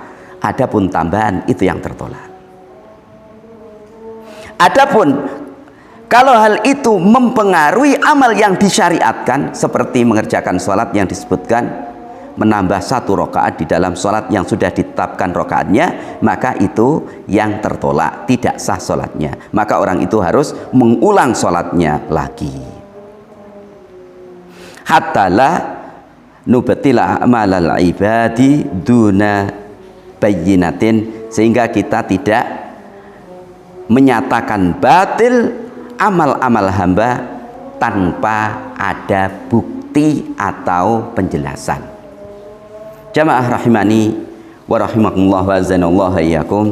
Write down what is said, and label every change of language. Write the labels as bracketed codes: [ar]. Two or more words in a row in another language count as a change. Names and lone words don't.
[id] Adapun tambahan itu yang tertolak. Adapun kalau hal itu mempengaruhi amal yang disyariatkan, seperti mengerjakan sholat yang disebutkan, menambah 1 rakaat di dalam sholat yang sudah ditetapkan rakaatnya, maka itu yang tertolak, tidak sah sholatnya. Maka orang itu harus mengulang sholatnya lagi. [ar] حتى لا نبطل أعمال العباد دون بينة, [id] sehingga kita tidak menyatakan batil amal-amal hamba tanpa ada bukti atau penjelasan. [ar] جماعة رحمني ورحمكم الله وزانالله إياكم.